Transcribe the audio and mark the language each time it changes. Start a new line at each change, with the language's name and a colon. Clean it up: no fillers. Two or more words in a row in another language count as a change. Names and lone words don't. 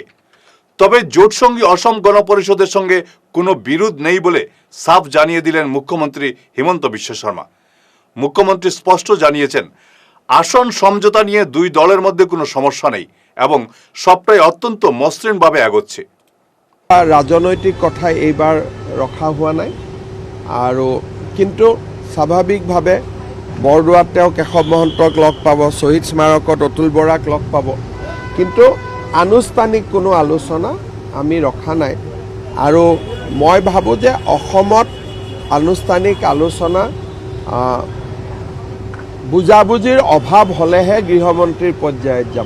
Bangla: তবে জোটসঙ্গী অসম গণ পরিষদের সঙ্গে কোনো বিরোধ নেই বলে সাফ জানিয়ে দিলেন মুখ্যমন্ত্রী হিমন্ত বিশ্ব শর্মা। মুখ্যমন্ত্রী স্পষ্ট জানিয়েছেন, আসন সমঝোতা নিয়ে দুই দলের মধ্যে কোনো সমস্যা নেই এবং সবটাই অত্যন্ত মসৃণভাবে এগোচ্ছে।
Assamese: রাজনৈতিক কথা এইবাৰ ৰখা হোৱা নাই আৰু কিন্তু স্বাভাৱিকভাৱে বৰদোৱাত তেওঁ কেশৱ মহন্তক লগ পাব, শ্বহীদ স্মাৰকত অতুল বৰাক লগ পাব, কিন্তু আনুষ্ঠানিক কোনো আলোচনা আমি ৰখা নাই। আৰু মই ভাবোঁ যে অসমত আনুষ্ঠানিক আলোচনা বুজাবুজিৰ অভাৱ হ'লেহে গৃহমন্ত্ৰীৰ পৰ্যায়ত যাব।